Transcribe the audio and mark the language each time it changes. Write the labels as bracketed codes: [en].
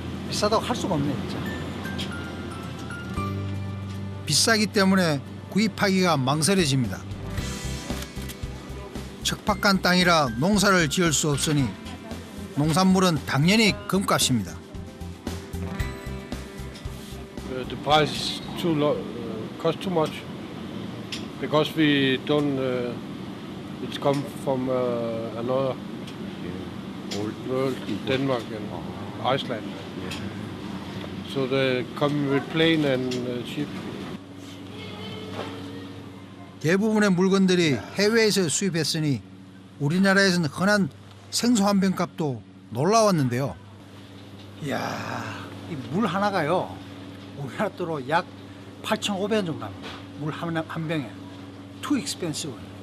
[ko] 비싸다고 할 수가 없네 진짜. 비싸기 때문에 구입하기가 망설여집니다. 척박한 땅이라 농사를 지을 수 없으니 농산물은 당연히 금값입니다. [en] The price is cost too much because we don't. It's come from another world, Denmark and Iceland. So they come with plane and ship. [ko] 대부분의 물건들이 해외에서 수입했으니 우리나라에서는 흔한 생수 한 병 값도 놀라웠는데요. 이야, 이 물 하나가요. 우리나라 돈으로 약 8,500원 정도 합니다. 물 한 병에. [en] Too expensive.